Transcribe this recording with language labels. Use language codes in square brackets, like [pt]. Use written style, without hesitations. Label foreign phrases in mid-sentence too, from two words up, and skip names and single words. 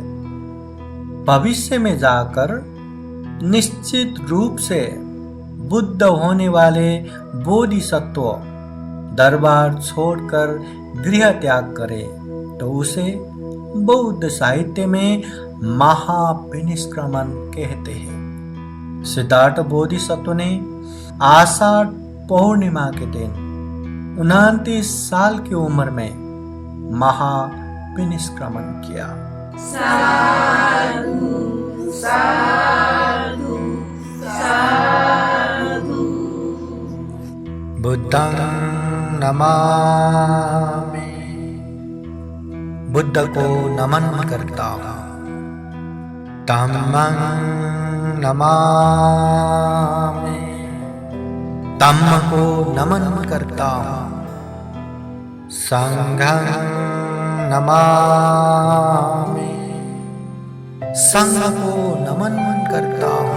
[hi] भविष्य में जाकर निश्चित रूप से बुद्ध होने वाले बोधिसत्व दरबार छोड़कर गृह त्याग करे तो उसे बौद्ध साहित्य में महापरिनिष्क्रमण कहते हैं। सिद्धार्थ बोधिसत्व ने आषाढ़ पूर्णिमा के दिन 29 साल की उम्र में महापरिनिष्क्रमण किया। साधु साधु साधु। [pi] बुद्धं नमामि, [hi] बुद्ध को नमन करता हूँ। [pi] धम्मं नमामि, [hi] धम्म को नमन करता हूँ। [pi] संघं नमामि, [hi] संघ को नमन करता हूँ।